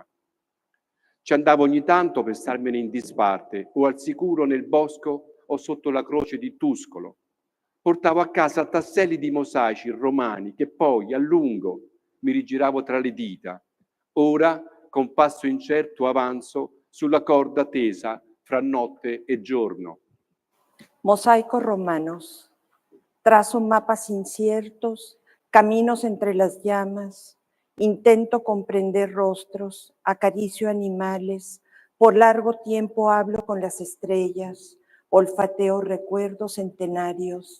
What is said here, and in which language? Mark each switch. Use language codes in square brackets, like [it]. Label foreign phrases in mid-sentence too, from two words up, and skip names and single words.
[it] Ci andavo ogni tanto per starmene in disparte, o al sicuro nel bosco o sotto la croce di Tuscolo. Portavo a casa tasselli di mosaici romani che poi, a lungo, mi rigiravo tra le dita. Ora, con passo incerto, avanzo sulla corda tesa fra notte e giorno. [es] Mosaicos romanos. Trazo mapas inciertos, caminos entre las llamas. Intento comprender rostros, acaricio animales. Por largo tiempo hablo con las estrellas. Olfateo recuerdos centenarios.